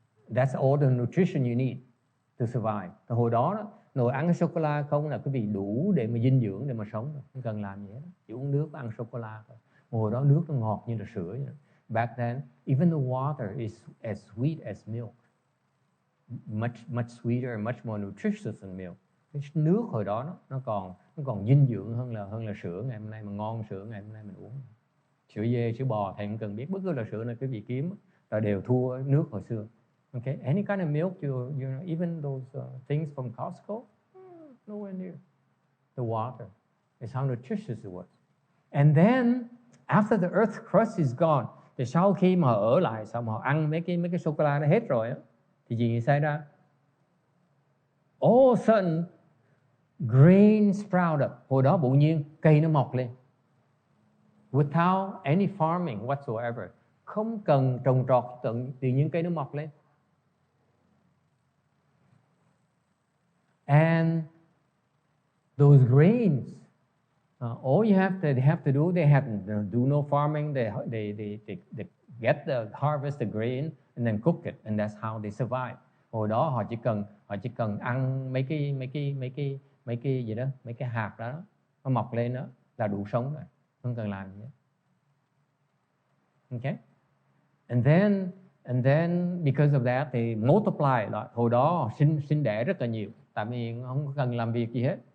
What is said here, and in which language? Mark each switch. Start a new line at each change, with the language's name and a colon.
English: That's all the nutrition you need to survive.
Vietnamese: Từ hồi đó, ngồi ăn sô cô la không là quý vị đủ để mà dinh dưỡng để mà sống rồi. Không cần làm gì hết. Chỉ uống nước và ăn sô cô la thôi. Hồi đó nước nó ngọt như là sữa vậy.
English: Back then, even the water is as sweet as milk. Much sweeter and much more nutritious than milk.
Vietnamese: Cái nước hồi đó nó còn dinh dưỡng hơn là sữa ngày hôm nay, mà ngon sữa ngày hôm nay mình uống. Sữa dê, sữa bò thầy không cần biết, bất cứ là sữa nào quý vị kiếm là đều thua nước hồi xưa.
English: Okay, any kind of milk, you know, even those things from Costco, nowhere near the water. It's how nutritious it was. And then after the earth's crust is gone,
Vietnamese: thì sau khi mà họ ở lại, sau mà họ ăn mấy cái sô cô la nó hết rồi á, thì gì xảy ra?
English: All of a sudden, grain sprout up.
Vietnamese: Hồi đó tự nhiên cây nó mọc lên.
English: Without any farming whatsoever.
Vietnamese: không cần trồng trọt, tự nhiên cây nó mọc lên.
English: And those grains, all you they have to do, they have to do no farming. They get the harvest the grain and then cook it, and that's how they survive.
Vietnamese: Hồi đó họ chỉ cần ăn mấy cái gì đó, mấy cái hạt đó nó mọc lên đó là đủ sống rồi, không cần làm gì hết.
English: Okay? And then because of that they multiply.
Vietnamese: Hồi đó họ sinh đẻ rất là nhiều, tại vì không cần làm việc gì hết.